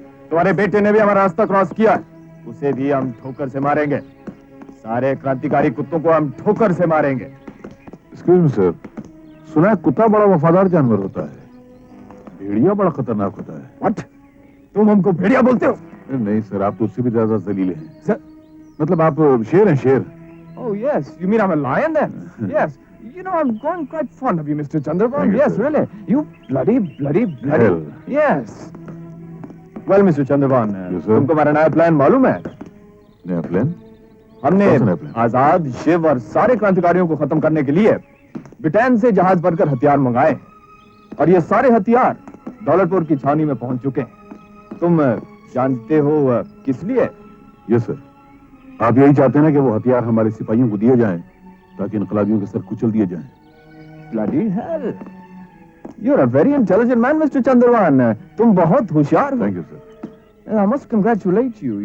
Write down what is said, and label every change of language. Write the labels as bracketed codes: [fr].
[hi] तुम्हारे बेटे ने भी हमारा रास्ता क्रॉस किया है, उसे भी हम ठोकर से मारेंगे। सारे क्रांतिकारी कुत्तों को हम ठोकर से मारेंगे। [en] excuse me [hi] सर, सुना है कुत्ता बड़ा वफादार जानवर होता है, भेड़िया बड़ा खतरनाक होता है। [en] What? [hi] तुम हमको भेड़िया बोलते हो? नहीं सर, आप तो उससे भी ज्यादा जलील हैं। सर, मतलब आप शेर हैं, शेर। [en] Oh yes, you mean I'm a lion then? Yes. You know, I'm growing quite fond of you, Mr. Chandravan. Yes, really. You bloody. Hell. Yes. Well, Mr. Chandravan, Yes, sir. [hi] तुमको हमारा नया plan मालूम है? नया plan? हमने कौन सा नया प्लान? आजाद, शिव और सारे क्रांतिकारियों को खत्म करने के लिए ब्रिटेन से जहाज भरकर हथियार मंगाए, और ये सारे हथियार दौलतपुर की छावनी में पहुंच चुके हैं। तुम जानते हो किस लिए? [en] yes [hi] सर, आप यही चाहते हैं ना कि वो हथियार हमारे सिपाहियों को दिए जाएं ताकि इनकलाबियों के सर कुचल दिए जाएं। [en] Bloody hell! You're a very intelligent man, Mr. [hi] Chandravan. तुम बहुत होशियार हो। [en] Thank you sir. I must congratulate you.